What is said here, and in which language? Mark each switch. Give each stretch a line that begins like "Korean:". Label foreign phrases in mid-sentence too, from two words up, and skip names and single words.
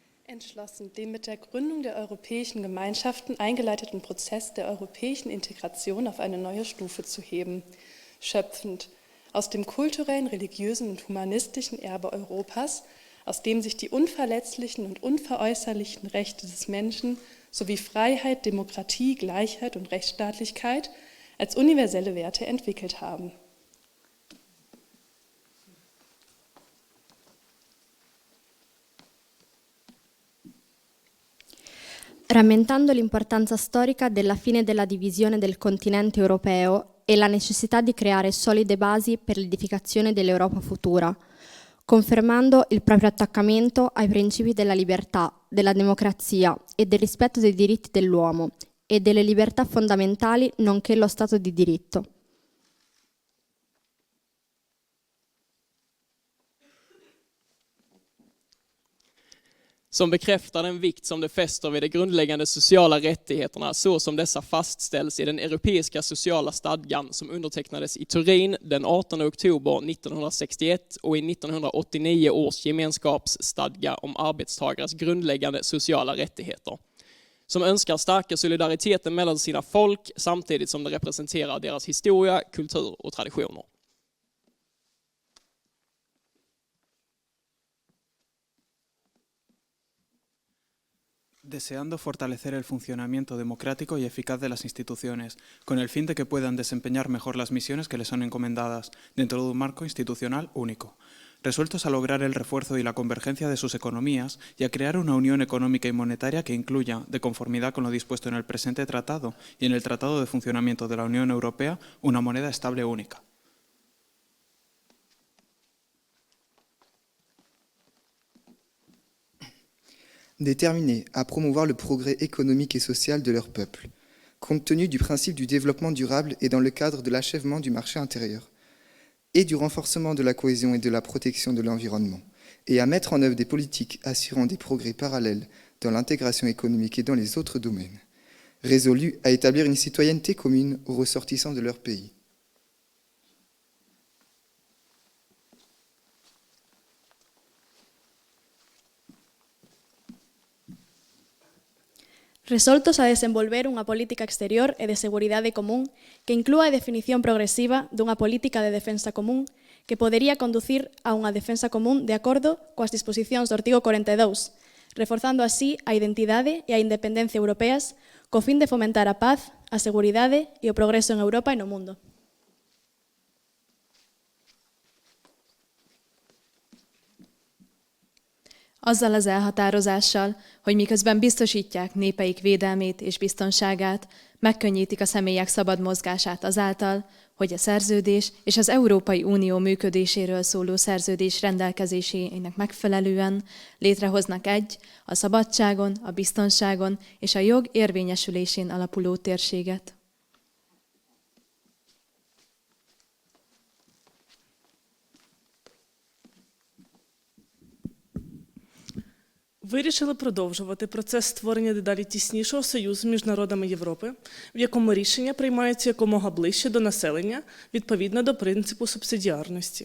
German: entschlossen, den mit der Gründung der europäischen Gemeinschaften eingeleiteten Prozess der europäischen Integration auf eine neue Stufe zu heben, schöpfend aus dem kulturellen, religiösen und humanistischen Erbe Europas, aus dem sich die unverletzlichen und unveräußerlichen Rechte des Menschen sowie Freiheit, Demokratie, Gleichheit und Rechtsstaatlichkeit als universelle Werte entwickelt haben.
Italian: Rammentando l'importanza storica della fine della divisione del continente europeo e la necessità di creare solide basi per l'edificazione dell'Europa futura, confermando il proprio attaccamento ai principi della libertà, della democrazia e del rispetto dei diritti dell'uomo e delle libertà fondamentali, nonché lo Stato di diritto.
Swedish: Som bekräftar den vikt som det fäster vid de grundläggande sociala rättigheterna så som dessa fastställs i den europeiska sociala stadgan som undertecknades i Turin den 18 oktober 1961 och i 1989 års gemenskapsstadga om arbetstagares grundläggande sociala rättigheter. Som önskar stärka solidariteten mellan sina folk samtidigt som det representerar deras historia, kultur och traditioner.
Spanish: Deseando fortalecer el funcionamiento democrático y eficaz de las instituciones, con el fin de que puedan desempeñar mejor las misiones que les son encomendadas, dentro de un marco institucional único. Resueltos a lograr el refuerzo y la convergencia de sus economías y a crear una unión económica y monetaria que incluya, de conformidad con lo dispuesto en el presente tratado y en el Tratado de Funcionamiento de la Unión Europea, una moneda estable única.
French: Déterminés à promouvoir le progrès économique et social de leur peuple, compte tenu du principe du développement durable et dans le cadre de l'achèvement du marché intérieur, et du renforcement de la cohésion et de la protection de l'environnement, et à mettre en œuvre des politiques assurant des progrès parallèles dans l'intégration économique et dans les autres domaines, résolus à établir une citoyenneté commune aux ressortissants de leur pays.
Galician: Resoltos a desenvolver unha política exterior e de seguridade común que inclúa a definición progresiva dunha política de defensa común que podería conducir a unha defensa común de acordo coas disposicións do artigo 42, reforzando así a identidade e a independencia europeas co fin de fomentar a paz, a seguridade e o progreso en Europa e no mundo.
Hungarian: Azzal az elhatározással, hogy miközben biztosítják népeik védelmét és biztonságát, megkönnyítik a személyek szabad mozgását azáltal, hogy a szerződés és az Európai Unió működéséről szóló szerződés rendelkezésének megfelelően létrehoznak egy a szabadságon, a biztonságon és a jog érvényesülésén alapuló térséget.
Ukrainian: Вирішили продовжувати процес створення дедалі тіснішого союзу між народами Європи, в якому рішення приймаються якомога ближче до населення, відповідно до принципу субсидіарності.